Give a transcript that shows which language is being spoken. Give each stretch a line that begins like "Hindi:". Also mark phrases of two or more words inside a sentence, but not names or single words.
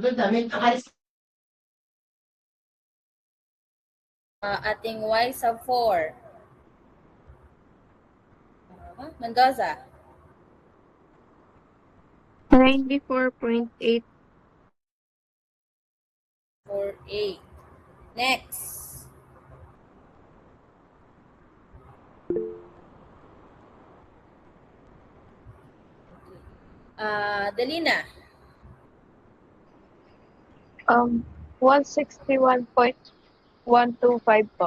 Filipino: Ating y sub 4. Mendoza. 94.8. 4A. Next. Delina. 161.125 po.